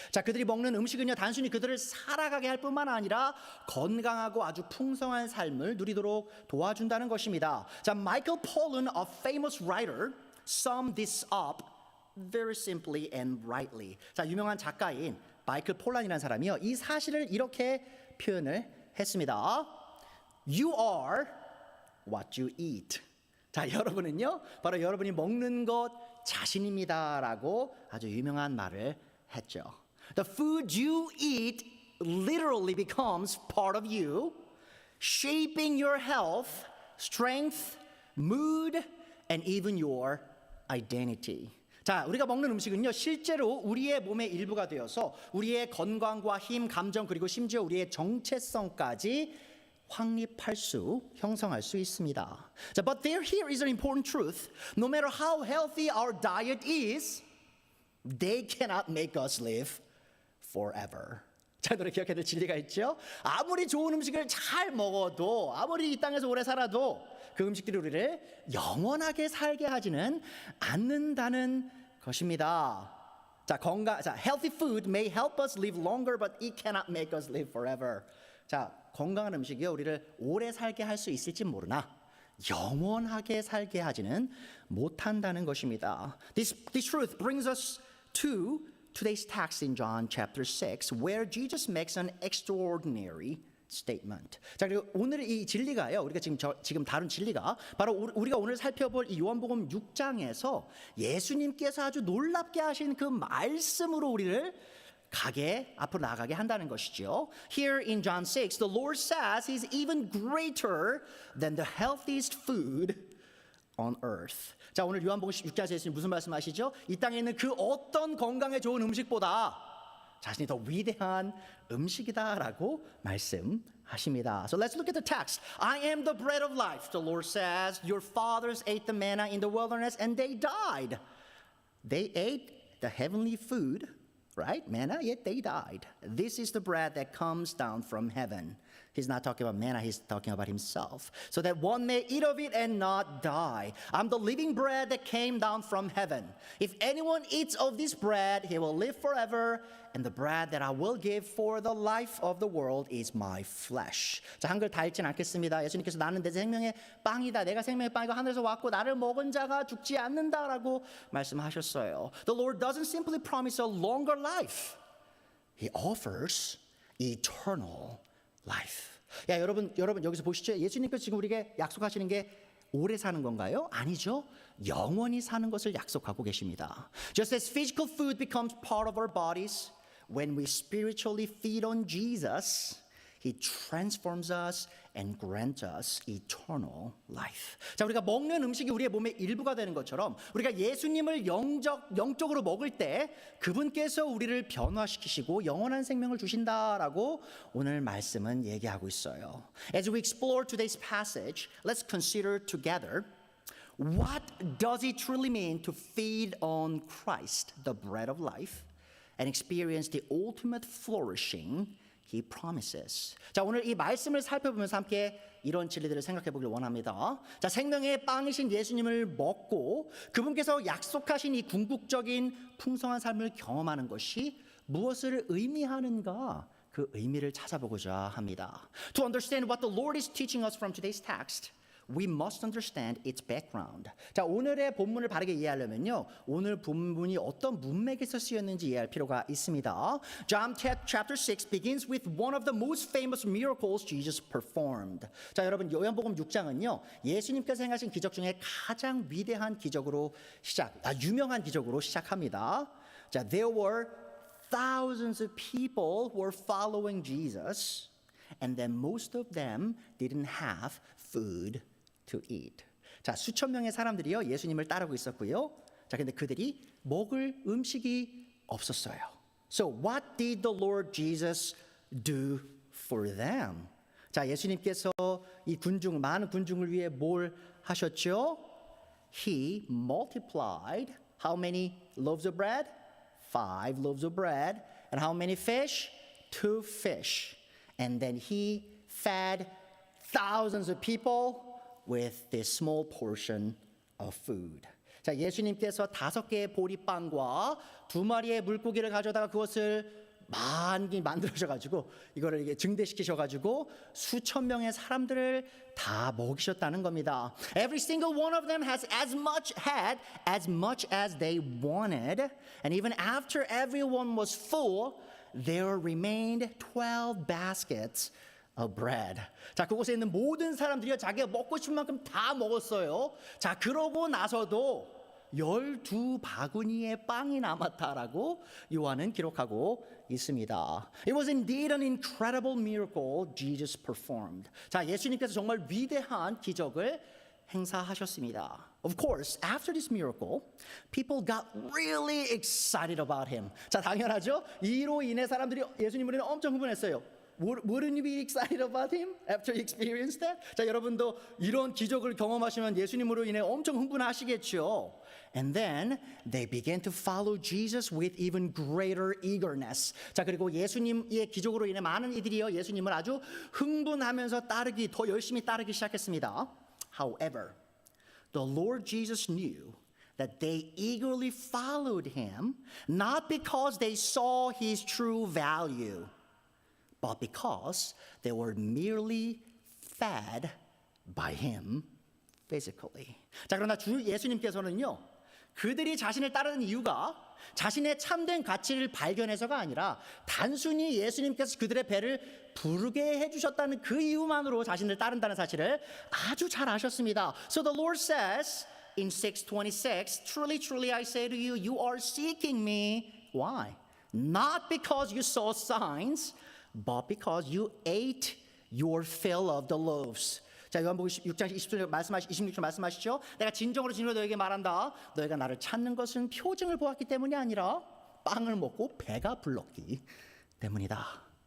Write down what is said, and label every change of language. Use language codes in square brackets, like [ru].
[ko] 자, 그들이 먹는 음식은요, 단순히 그들을 살아가게 할 뿐만 아니라 건강하고 아주 풍성한 삶을 누리도록 도와준다는 것입니다. [en] 자, Michael Pollan, a famous writer, summed this up very simply and rightly. [ko] 자, 유명한 작가인 마이클 폴란이라는 사람이요, 이 사실을 이렇게 표현을 했습니다. [en] You are what you eat. [ko] 자, 여러분은요, 바로 여러분이 먹는 것 자신입니다라고 아주 유명한 말을 했죠. [en] The food you eat literally becomes part of you, shaping your health, strength, mood, and even your identity. [ko] 자, 우리가 먹는 음식은요, 실제로 우리의 몸의 일부가 되어서 우리의 건강과 힘, 감정, 그리고 심지어 우리의 정체성까지 확립할 수, 형성할 수 있습니다. [en] 자, but here is an important truth. No matter how healthy our diet is, they cannot make us live forever. [ko] 자, 너네 기억해야 될 진리가 있죠? 아무리 좋은 음식을 잘 먹어도, 아무리 이 땅에서 오래 살아도 그 음식들이 우리를 영원하게 살게 하지는 않는다는 것입니다. [en] 자, healthy food may help us live longer, but it cannot make us live forever. [ko] 자, 건강한 음식이요, 우리를 오래 살게 할 수 있을지 모르나 영원하게 살게 하지는 못한다는 것입니다. [en] This truth brings us to today's text in John chapter 6, where Jesus makes an extraordinary statement. [ko] 자, 그리고 오늘 이 진리가요, 우리가 지금 다룬 진리가 바로 우리가 오늘 살펴볼 이 요한복음 6장에서 예수님께서 아주 놀랍게 하신 그 말씀으로 우리를 앞으로 나아가게 한다는 것이죠. [en] Here in John 6, the Lord says He's even greater than the healthiest food on earth. [ko] 자, 오늘 요한복음 6장에서 예수님 무슨 말씀하시죠? 이 땅에 있는 그 어떤 건강에 좋은 음식보다 자신이 더 위대한 음식이다라고 말씀하십니다. [en] So let's look at the text. I am the bread of life, the Lord says. Your fathers ate the manna in the wilderness and they died. They ate the heavenly food, right? Manna, yet they died. This is the bread that comes down from heaven. He's not talking about manna, he's talking about himself. So that one may eat of it and not die. I'm the living bread that came down from heaven. If anyone eats of this bread, he will live forever. And the bread that I will give for the life of the world is my flesh. [ko] 자, 한글 다 읽진 않겠습니다. 예수님께서 나는 내 생명의 빵이다. 내가 생명의 빵이고 하늘에서 왔고 나를 먹은 자가 죽지 않는다라고 말씀하셨어요. [en] The Lord doesn't simply promise a longer life. He offers eternal life. [ko] 야, 여러분 여기서 보시죠. 예수님께서 지금 우리에게 약속하시는 게 오래 사는 건가요? 아니죠. 영원히 사는 것을 약속하고 계십니다. [en] Just as physical food becomes part of our bodies, when we spiritually feed on Jesus, He transforms us and grants us eternal life. [ko] 자, 우리가 먹는 음식이 우리의 몸의 일부가 되는 것처럼 우리가 예수님을 영적으로 먹을 때 그분께서 우리를 변화시키시고 영원한 생명을 주신다라고 오늘 말씀은 얘기하고 있어요. [en] As we explore today's passage, let's consider together what does it truly mean to feed on Christ, the bread of life, and experience the ultimate flourishing He promises. [ko] 자, 오늘 이 말씀을 살펴보면서 함께 이런 진리들을 생각해 보길 원합니다. 자, 생명의 빵이신 예수님을 먹고 그분께서 약속하신 이 궁극적인 풍성한 삶을 경험하는 것이 무엇을 의미하는가? 그 의미를 찾아보고자 합니다. [en] To understand what the Lord is teaching us from today's text, we must understand its background. [ko] 자, 오늘의 본문을 바르게 이해하려면요, 오늘 본문이 어떤 문맥에서 쓰였는지 이해할 필요가 있습니다. [en] John chapter 6 begins with one of the most famous miracles Jesus performed. [ko] 자, 여러분, 요한복음 6장은요, 예수님께서 행하신 기적 중에 가장 위대한 기적으로 유명한 기적으로 시작합니다. [en] 자, there were thousands of people who were following Jesus, and then most of them didn't have food to eat. [ko] 자, 수천 명의 사람들이요, 예수님을 따르고 있었고요. 자, 근데 그들이 먹을 음식이 없었어요. [en] So what did the Lord Jesus do for them? [ko] 자, 예수님께서 이 많은 군중을 위해 뭘 하셨죠? [en] He multiplied how many loaves of bread? 5 loaves of bread. And how many fish? 2 fish. And then he fed thousands of people with this small portion of food. [ko] 자, 예수님께서 5개의 보리빵과 2마리의 물고기를 가져다가 그것을 많이 만들어셔가지고 이거를 이게 증대시키셔가지고 수천 명의 사람들을 다 먹이셨다는 겁니다. [en] Every single one of them had as much as they wanted, and even after everyone was full, there remained 12 baskets of bread. [ko] 자, 그곳에 있는 모든 사람들이 자기가 먹고 싶은 만큼 다 먹었어요. 자, 그러고 나서도 12바구니의 빵이 남았다라고 요한은 기록하고 있습니다. [en] It was indeed an incredible miracle Jesus performed. [ko] 자, 예수님께서 정말 위대한 기적을 행사하셨습니다. [en] Of course, after this miracle, people got really excited about him. [ko] 자, 당연하죠. 이로 인해 사람들이 예수님으로 인해 엄청 흥분했어요. [en] Wouldn't you be excited about him after you experienced that? [ko] 자, 여러분도 이런 기적을 경험하시면 예수님으로 인해 엄청 흥분하시겠죠. [en] And then they began to follow Jesus with even greater eagerness. [ko] 자, 그리고 예수님의 기적으로 인해 많은 이들이요, 예수님을 아주 흥분하면서 더 열심히 따르기 시작했습니다. [en] However, the Lord Jesus knew that they eagerly followed him not because they saw his true value, but because they were merely fed by him physically. [ko] 자, 그러나 주 예수님께서는요, 그들이 자신을 따르는 이유가 자신의 참된 가치를 발견해서가 아니라 단순히 예수님께서 그들의 배를 부르게 해주셨다는 그 이유만으로 자신을 따른다는 사실을 아주 잘 아셨습니다. [en] So the Lord says in 6:26, truly, truly I say to you, you are seeking me. Why? Not because you saw signs, but because you ate your fill of the loaves. [ko] 자, 요한복음 6장 26절 말씀하시죠. 내가 진정으로 너에게 말한다. 너희가 나를 찾는 것은 표징을 보았기 때문이 아니라 빵을 먹고 배가 불렀기 때문이다.